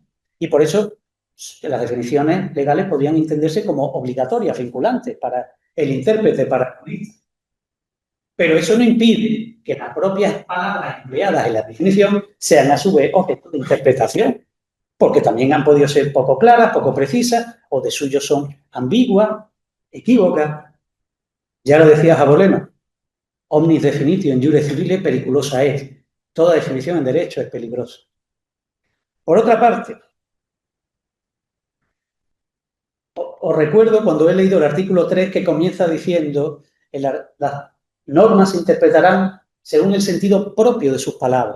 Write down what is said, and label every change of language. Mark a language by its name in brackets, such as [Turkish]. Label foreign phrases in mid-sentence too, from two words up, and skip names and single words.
[Spanish] Y por eso las definiciones legales podrían entenderse como obligatorias, vinculantes para el intérprete, para el jurista. Pero eso no impide que las propias palabras empleadas en la definición sean a su vez objeto de interpretación, porque también han podido ser poco claras, poco precisas, o de suyo son ambiguas, equívocas. Ya lo decía Jaboleno, [Latin] omnis definitio in iure civile periculosa es. [Spanish] Toda definición en derecho es peligrosa. Por otra parte, os recuerdo cuando he leído el artículo 3 que comienza diciendo que las normas se interpretarán según el sentido propio de sus palabras.